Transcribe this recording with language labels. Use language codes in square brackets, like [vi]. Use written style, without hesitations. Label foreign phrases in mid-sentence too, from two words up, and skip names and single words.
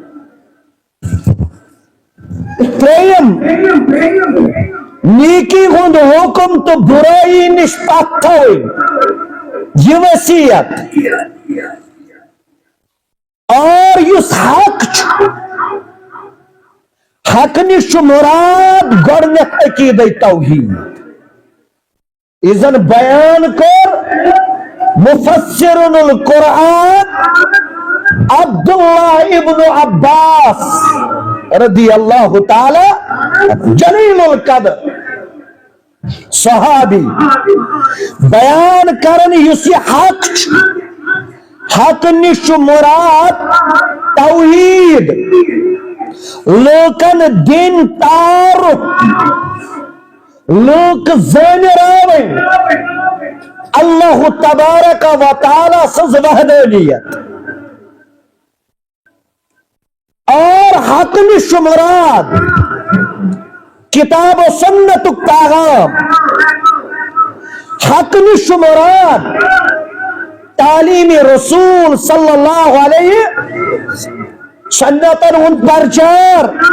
[ks] ترٛیٚیِم نیکی ہُنٛد حکم تہٕ بُرٲیی نِش پتھ تھاوٕنۍ یہ وصیت اور یُس حق چھُ حق نش مراد گۄڈنیٚتھ عقیدہ توحید اذن بیان کر مفسر القرآن عبداللہ ابن عباس [ar] رضی اللہ تعالی [ks] جلیل القدر صحابی بیان کرن یُس یہ حق حق نش مراد توحید لوکن دین تعارف لوک زانراوین [ar] اللہ تبارک و تعالی [ks] سز وحدانیت اور حق نش مراد کتاب و سنت پیغام حق نش مراد تعلیم رسول [ar] صلی اللہ علیہ [ks] سنتن ہند پرچار